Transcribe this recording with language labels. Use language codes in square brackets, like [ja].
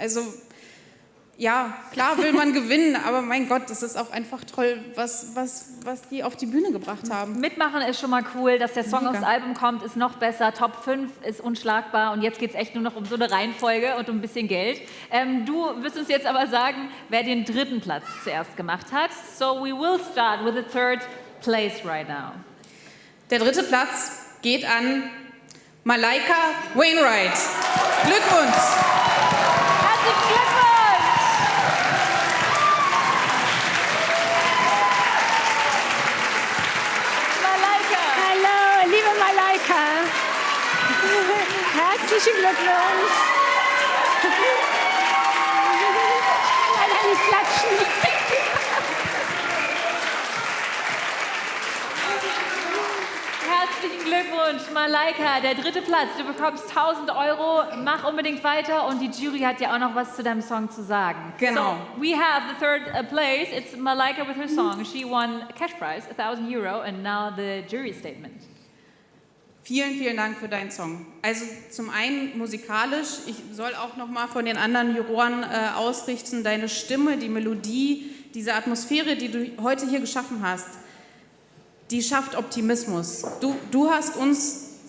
[de] Also, ja, klar will man gewinnen, aber mein Gott, das ist auch einfach toll, was die auf die Bühne gebracht haben. Mitmachen ist schon mal cool, dass der Song Mega. aufs Album kommt, ist noch besser. Top 5 ist unschlagbar und jetzt geht es echt nur noch um so eine Reihenfolge und um ein bisschen Geld. Du wirst uns jetzt aber sagen, wer den dritten Platz zuerst gemacht hat. [en] So we will start with the third place right now. [de] Der dritte Platz geht an Malaika Wainwright. Glückwunsch! Herzlichen Glückwunsch! Hallo, liebe Malaika. Herzlichen Glückwunsch. Leider nicht klatschen. Herzlichen Glückwunsch, Malaika, der dritte Platz. Du bekommst 1.000 €. Mach unbedingt weiter und die Jury hat ja auch noch was zu deinem Song zu sagen. Genau. [en] So, we have the third place. It's Malaika with her song. She won a cash prize, 1.000 €, and now the jury statement. [de] Vielen, vielen Dank für deinen Song. Also zum einen musikalisch, ich soll auch noch mal von den anderen Juroren ausrichten, deine Stimme, die Melodie, diese Atmosphäre, die du heute hier geschaffen hast, die schafft Optimismus. Du hast uns